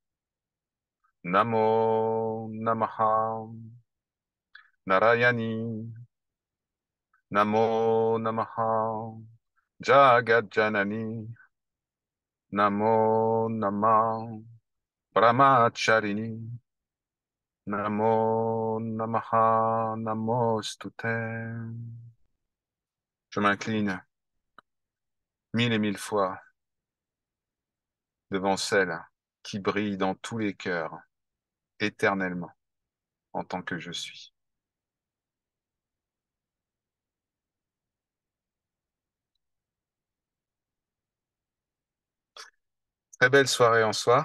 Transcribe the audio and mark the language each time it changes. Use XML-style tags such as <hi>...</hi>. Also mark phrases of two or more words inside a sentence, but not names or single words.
<sa>Namo Namaha Narayani Namo Namaha Jagat Janani Namo Namah Brahmacharini Namo Namaha Namostute.</sa> <fr>Je m'incline mille et mille fois devant celle qui brille dans tous les cœurs éternellement en tant que je suis. Très belle soirée en soi.</fr>